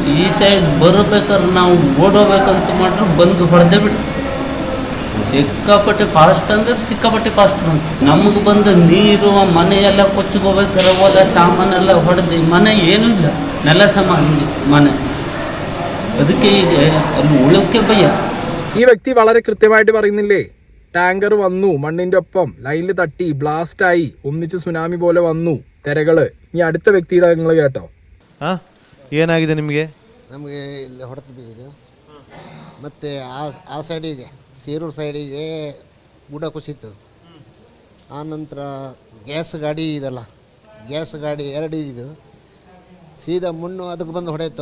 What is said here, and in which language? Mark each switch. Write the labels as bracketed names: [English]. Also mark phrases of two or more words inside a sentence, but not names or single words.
[Kannada] ಈ ಸೈಡ್ ಬರಬೇಕಾದ್ರೆ ನಾವು ಓಡೋಬೇಕಂತ ಮಾಡ್ರೆ ಬಂದು ಹೊಡೆದೇ ಬಿಟ್ಟು ಸಿಕ್ಕಾಪಟ್ಟೆ ಫಾಸ್ಟ್ ಅಂದ್ರೆ ಸಿಕ್ಕಾಪಟ್ಟೆ ಫಾಸ್ಟ್ ಬಂತು. ನಮಗೆ ಬಂದ ನೀರು ಮನೆಯೆಲ್ಲ ಕೊಚ್ಚಿಗೋಬೇಕಾರೆ ಹೊಲ ಸಾಮಾನೆಲ್ಲ ಹೊಡೆದು ಮನೆ ಏನೂ ಇಲ್ಲ, ನೆಲ ಸಮ ಮನೆ. ಅದಕ್ಕೆ ಈಗ ಅಲ್ಲಿ ಉಳಕ್ಕೆ ಭಯ. [Malayalam] ഈ വ്യക്തി വളരെ കൃത്യമായിട്ട് പറയുന്നില്ലേ, ടാങ്കർ വന്നു, മണ്ണിന്റെ ഒപ്പം ലൈനിൽ തട്ടി ബ്ലാസ്റ്റായി, ഒന്നിച്ച് സുനാമി പോലെ വന്നു തെരകള്. ഇനി അടുത്ത വ്യക്തിയുടെ നിങ്ങൾ കേട്ടോ. [Kannada] ಏನಾಗಿದೆ ನಿಮಗೆ? ನಮಗೆ ಇಲ್ಲಿ ಹೊಡೆದು ಬಿದ್ದಿದ್ದು. ಮತ್ತು ಆ ಸೈಡಿಗೆ ಸೀರೂರು ಸೈಡಿಗೆ ಗುಡ ಕುಸಿತು. ಆನಂತರ ಗ್ಯಾಸ್ ಗಾಡಿ ಇದಲ್ಲ, ಗ್ಯಾಸ್ ಗಾಡಿ 2 ಇದು ಸೀದಾ ಮಣ್ಣು ಅದಕ್ಕೆ ಬಂದು ಹೊಡೆಯಿತು.